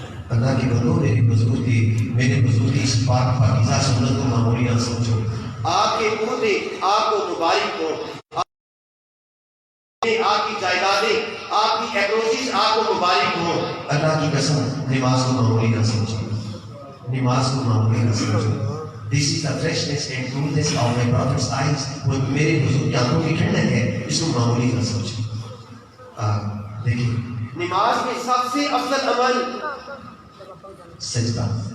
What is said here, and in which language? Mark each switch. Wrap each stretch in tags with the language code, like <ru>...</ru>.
<ur>اللہ کے بندو میرے بزرگ کی اس پاک پاکیزہ سنت کو معمولی نہ سمجھو. آپ کے عہدے آپ کو مبارک ہو. آپ کی جائیدادیں آپ کی اپروچز آپ کو مبارک ہو. اللہ کی قسم نماز کو معمولی نہ سمجھو. نماز کو معمولی نہ سمجھو.</ur> <en>This is the freshness and coolness of my brother's eyes.</en> <ur>وہ میرے بزرگ کی آنکھوں کی ٹھنڈک ہے. اس کو معمولی نہ سمجھو. دیکھیں نماز میں سب سے افضل عمل سجدہ.</ur>